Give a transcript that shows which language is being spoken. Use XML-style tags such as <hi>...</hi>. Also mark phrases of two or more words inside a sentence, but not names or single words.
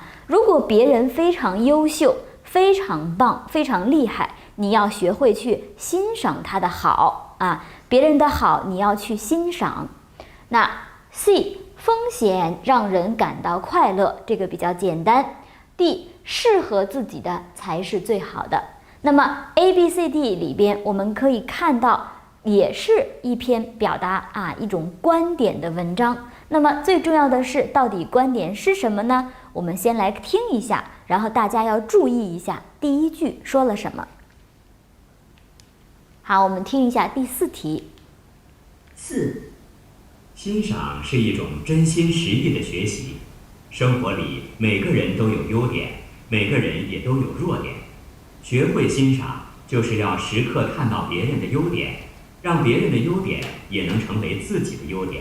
<zh>如果別人非常優秀、非常棒、非常厲害，你要學會去欣賞他的好啊，別人的好你要去欣賞。那 C 風險讓人感到快樂，這個比較簡單。D 適合自己的才是最好的。那麼 A、B、C、D 裡邊我們可以看到，也是一篇表達一種觀點的文章。那麼最重要的是，到底觀點是什麼呢？我們先來聽一下，然后大家要注意一下第一句說了什麼。好，我們聽一下第4題。 4. 欣賞是一種真心實意的學習。生活裡每個人都有優點，每個人也都有弱點。學會欣賞，就是要時刻看到別人的優點，讓別人的優點也能成為自己的優點。</zh>